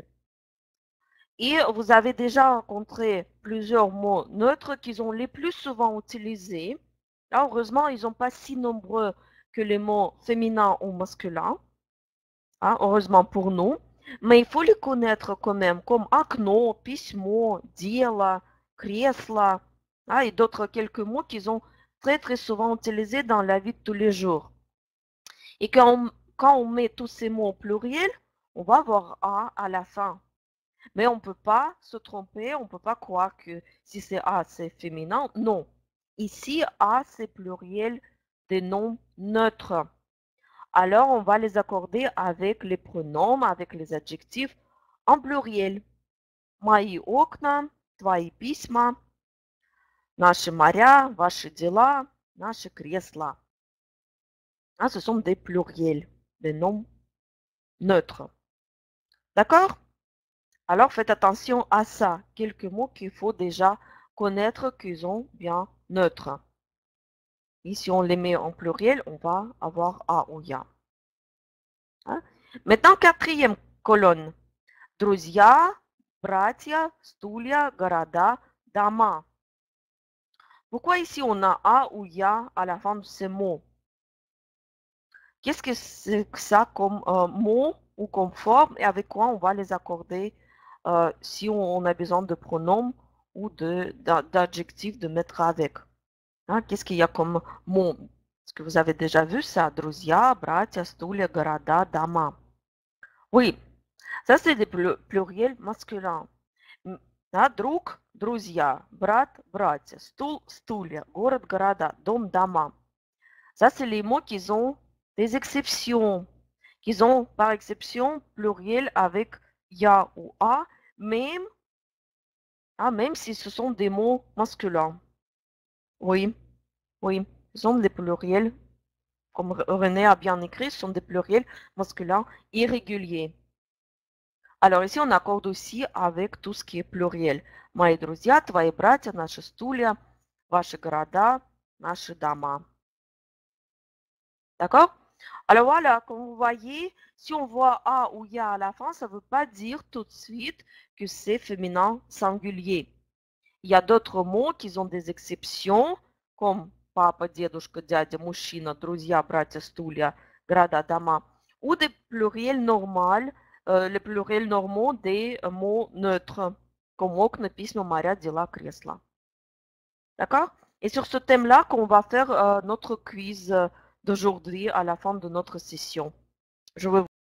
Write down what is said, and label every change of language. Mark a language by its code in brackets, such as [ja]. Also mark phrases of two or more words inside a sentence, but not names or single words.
[fr] Et vous avez déjà rencontré plusieurs mots neutres qui sont les plus souvent utilisés. Là, heureusement, ils ne sont pas si nombreux que les mots féminins ou masculins. Hein, heureusement pour nous. Mais il faut les connaître quand même, comme [ru] окно, письмо, дело, кресло, [fr] et d'autres quelques mots qui sont très très souvent utilisés dans la vie de tous les jours. Et quand on met tous ces mots au pluriel, on va avoir A à la fin. Mais on ne peut pas se tromper, on ne peut pas croire que si c'est A, c'est féminin. Non. Ici, A, c'est pluriel des noms neutres. Alors, on va les accorder avec les pronoms, avec les adjectifs en pluriel. [ru] Мои окна, твои письма, наши моря, ваши дела, наши кресла. [fr] Hein, ce sont des pluriels, des noms neutres. D'accord? Alors faites attention à ça. Quelques mots qu'il faut déjà connaître qu'ils ont bien neutre. Et si on les met en pluriel, on va avoir A ou Ya. Hein? Maintenant, quatrième colonne. [ru] Друзья, братья, стулья, города, дома. [fr] Pourquoi ici on a A ou Ya à la fin de ces mots? Qu'est-ce que c'est que ça comme mot ou comme forme et avec quoi on va les accorder si on a besoin de pronoms ou d'adjectifs de mettre avec? Hein, qu'est-ce qu'il y a comme mot? Est-ce que vous avez déjà vu ça? [ru] Друзья, братья, стулья, города, дома. [fr] Oui, ça c'est des pluriels masculins. [ru] Да, друг, друзья, брат, братья, стул, стулья, город, города, дом, дома. [fr] Ça, c'est les mots qui ont des exceptions, qui ont par exception pluriel avec ya ou a, même, même si ce sont des mots masculins. Oui, oui, ce sont des pluriels, comme René a bien écrit, ce sont des pluriels masculins irréguliers. Alors ici, on accorde aussi avec tout ce qui est pluriel. [ru] Мои друзья, твои братья, наши стулья, ваши города, наши дома. [fr] D'accord? Alors voilà, comme vous voyez, si on voit A ou Ya à la fin, ça ne veut pas dire tout de suite que c'est féminin singulier. Il y a d'autres mots qui ont des exceptions, comme [ru] папа, дедушка, дядя, мужчина, друзья, братья, стулья, города, дома, [fr] ou des pluriels normaux, les pluriels normaux des mots neutres, comme [ru] окна, письма, моря, дела, кресла. [fr] D'accord? Et sur ce thème-là qu'on va faire notre quiz d'aujourd'hui à la fin de notre session. Je vais